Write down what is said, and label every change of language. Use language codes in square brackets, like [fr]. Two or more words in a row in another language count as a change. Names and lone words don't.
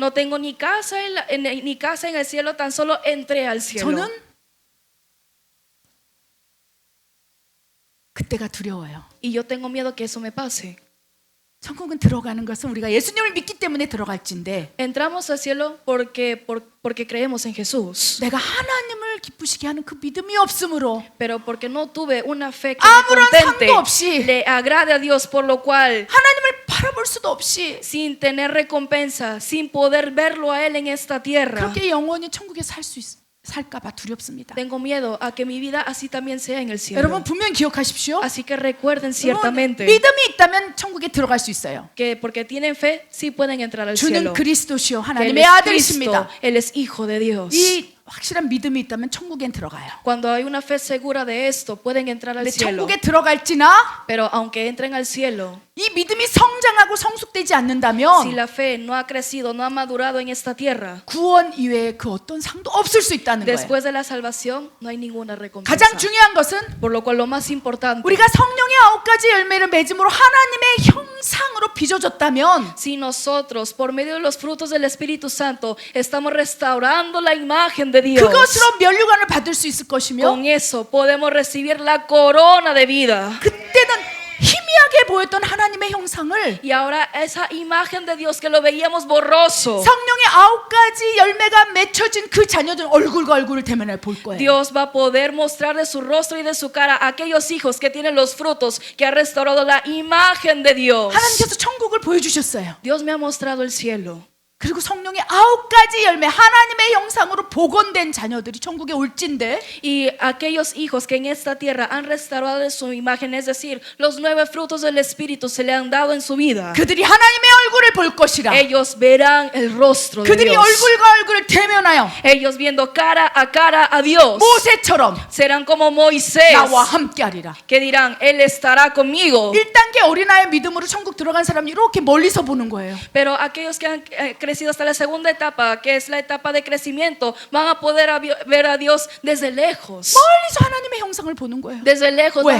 [es] No tengo ni casa ni casa en el cielo, tan solo entré al cielo. [ko] 저는 그때가 두려워요. [es] Y yo tengo miedo que eso me pase. [ko] 천국은 들어가는 것은 우리가 예수님을 믿기 때문에 들어갈진데 [es] Entramos al cielo porque creemos en Jesús. [ko] 내가 하나님을 기쁘시게 하는 그 믿음이 없으므로 [es] Pero porque no tuve una fe que me [ko] 아무런 [es] contente, [ko] 상도 없이 [es] le agrade a Dios, por lo cual, [ko] 하나님을 바라볼 수도 없이 [es] sin tener recompensa, sin poder verlo a Él en esta tierra, [ko] 그렇게 영원히 천국에 살까봐 두렵습니다. [es] tengo miedo a que mi vida así también sea en el cielo. [ko] 여러분 분명히 기억하십시오. [es] Así que recuerden [ko] 여러분, [es] ciertamente [ko] 믿음이 있다면 천국에 들어갈 수 있어요. [es] que porque tienen fe, sí pueden entrar al [ko] 주는 [es] cielo. [ko] 그리스도시요 [es] Que Él [ko] 하나님의 [es] es [ko] 아들이십니다. [es] Cristo, Él es Hijo de Dios. [ko] 이 확실한 믿음이 있다면 천국엔 들어가요. [es] Cuando hay una fe segura de esto, pueden entrar al [ko] 근데 [es] cielo. [ko] 천국에 들어갈지나 [es] Pero aunque entren al cielo, [ko] 이 믿음이 성장하고 성숙되지 [es] si [ko] 않는다면 [es] la fe no ha crecido, no ha madurado en esta tierra, [ko] 구원 이외에 그 어떤 상도 없을 수 있다는 거예요. [es] después de la salvación no hay ninguna recompensa. [ko] 가장 중요한 것은 [es] Por lo cual lo más importante, [ko] 우리가 성령의 9가지 열매를 맺음으로 하나님의 형상으로 빚어졌다면 [es] si nosotros por medio de los frutos del Espíritu Santo estamos restaurando la imagen de de Dios. [ko] 그것으로 면류관을 받을 수 있을 것이며 [es] Con eso podemos recibir la corona de vida. [ko] 그때는 희미하게 보였던 하나님의 형상을 [es] Y ahora esa imagen de Dios que lo veíamos borroso, [ko] 성령의 9가지 열매가 맺혀진 그 자녀들은 얼굴과 얼굴을 대면해 볼 거예요. [es] Dios va a poder mostrar de su rostro y de su cara a aquellos hijos que tienen los frutos, que ha restaurado la imagen de Dios. [ko] 하나님께서 천국을 보여주셨어요. [es] Dios me ha mostrado el cielo. [ko] 그리고 성령의 9가지 열매 하나님의 형상으로 복원된 자녀들이 천국에 올진데 [es] Y aquellos hijos que en esta tierra han restaurado de su imagen, es decir, los 9 frutos del Espíritu se le han dado en su vida. [ko] 그들이 하나님의 얼굴을 볼 것이라. [es] Ellos verán el rostro de [ko] 그들이 [es] Dios. [ko] 얼굴과 얼굴을 대면하여 [es] Ellos viendo cara a Dios [ko] 모세처럼 [es] serán como Moisés, [ko] 나와 함께하리라. [es] que dirán, Él estará conmigo. [ko] 1단계 어린아이의 믿음으로 천국 들어간 사람이 이렇게 멀리서 보는 거예요. [es] Pero aquellos que han crecido hasta la segunda etapa, que es la etapa de crecimiento, van a poder ver a Dios desde lejos. [ko] 멀리서 하나님의 형상을 보는 거예요. [es] Desde lejos [ko] 왜?